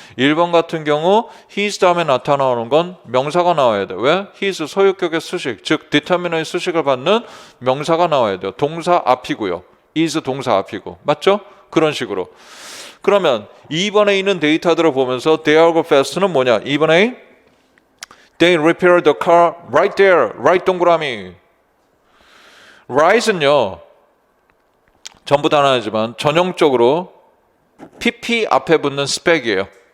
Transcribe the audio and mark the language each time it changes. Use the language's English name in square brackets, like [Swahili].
[Korean] 1번 같은 경우 his 다음에 나타나는 건 명사가 나와야 돼요. 왜? his 소유격의 수식, 즉 determiner의 수식을 받는 명사가 나와야 돼요. 동사 앞이고요. is 동사 앞이고. 맞죠? 그런 식으로. 그러면 2번에 있는 데이터들을 보면서 there하고 fast는 뭐냐? [English] 2번에 They repaired the car right there. [Korean] right 동그라미. right은요. 전부 다 하나지만 전형적으로 PP 앞에 붙는 스펙이에요.